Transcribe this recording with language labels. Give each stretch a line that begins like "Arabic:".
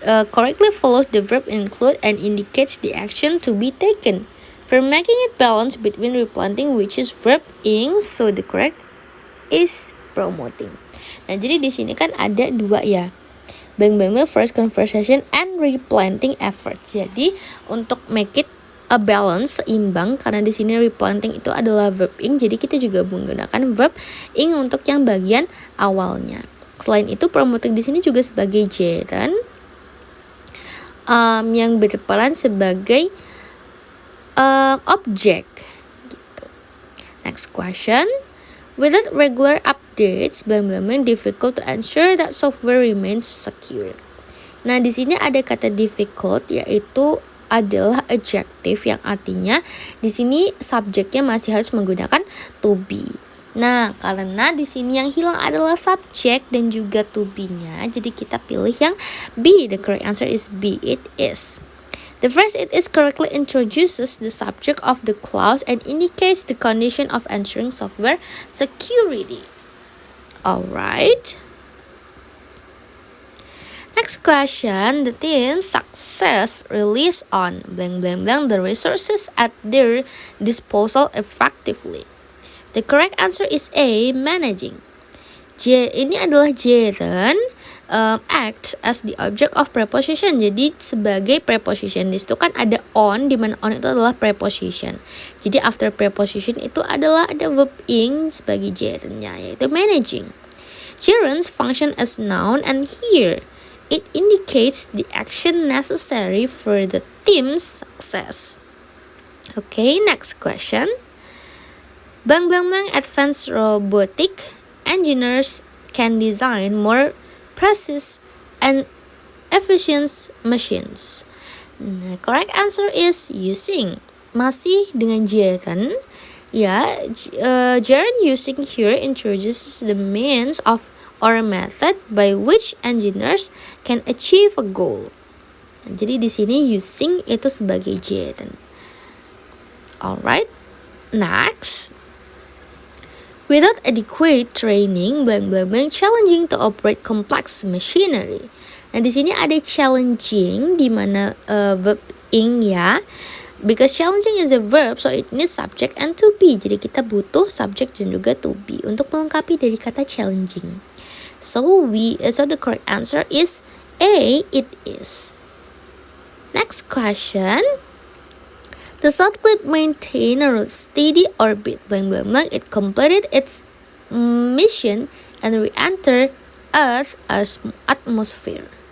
English: Correctly follows the verb include and indicates the action to be taken. For making it balance between replanting, which is verb ing, so the correct is promoting.
Indonesian: Nah, jadi di sini kan ada dua ya.
English: Blank first conversation and replanting efforts.
Indonesian: Jadi untuk
English: make it a balance,
Indonesian: seimbang, karena di sini replanting itu adalah verb ing, jadi kita juga menggunakan verb ing untuk yang bagian awalnya. Selain itu, promoting di sini juga sebagai gerund yang berperan sebagai object. Gitu.
English: Next question. Without regular updates, difficult to ensure that software remains secure.
Indonesian: Nah, di sini ada kata difficult, yaitu adalah adjective yang artinya di sini subjeknya masih harus menggunakan to be. Nah, karena di sini yang hilang adalah subjek dan juga to be-nya, jadi kita pilih yang B.
English: The correct answer is B. It is. The phrase "it is" correctly introduces the subject of the clause and indicates the condition of ensuring software security. Alright. Next question, the team's success relies on blank blank blank the resources at their disposal effectively. The correct answer is A. Managing.
Indonesian: Ini adalah
English: gerund act as the object of preposition.
Indonesian: Jadi sebagai preposition, di situ kan ada on, di mana on itu adalah preposition. Jadi after preposition itu adalah ada verb ing sebagai gerundnya, yaitu managing.
English: Gerunds function as noun and here it indicates the action necessary for the team's success. Okay, next question. Blank blank blank advanced robotic engineers can design more precise and efficient machines. The correct answer is using.
Indonesian: Masih dengan gerund.
English: Ya, gerund using here introduces the means of or method by which engineers can achieve a goal.
Indonesian: Nah, jadi di sini using itu sebagai gerund.
English: Alright, next. Without adequate training, blank blank blank challenging to operate complex machinery.
Indonesian: Nah, di sini ada challenging di mana verb ing ya.
English: Because challenging is a verb, so it needs subject and to be.
Indonesian: Jadi kita butuh subject dan juga to be untuk melengkapi dari kata challenging.
English: So the correct answer is A. It is. Next question. The satellite maintained a steady orbit. Blank blank blank. It completed its mission and re-entered Earth's atmosphere.